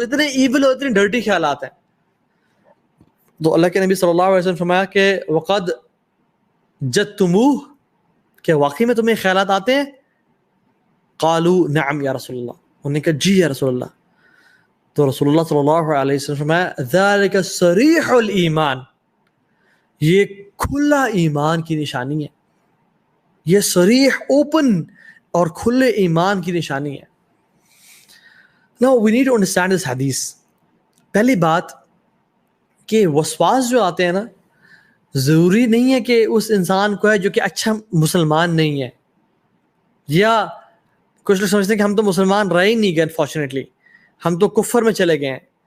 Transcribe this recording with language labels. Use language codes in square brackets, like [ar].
[ur] وہ اتنے ایول اور اتنے ڈرٹی خیالات ہیں. تو اللہ کے نبی صلی اللہ علیہ وسلم فرمایا کہ [ar] وقد جدتموہ, [ur] کہ واقعی میں تمہیں خیالات آتے ہیں؟ [ar] قالوا نعم یا رسول اللہ, [ur] انہوں نے کہا جی یا رسول اللہ. تو رسول اللہ صلی اللہ علیہ وسلم فرمایا [ar] ذالک صریح الایمان, [ur] یہ کھلا ایمان کی نشانی ہے, یہ صریح اوپن اور کھلے ایمان کی نشانی ہے. [en] Now we need to understand this hadith. [ur] پہلی بات کہ وسواس جو آتے ہیں نا, ضروری نہیں ہے کہ اس انسان کو ہے جو کہ اچھا مسلمان نہیں ہے, یا کچھ لوگ سمجھتے ہیں کہ ہم تو مسلمان رہ ہی نہیں گئے, انفارچونیٹلی ہم تو کفر میں چلے گئے ہیں.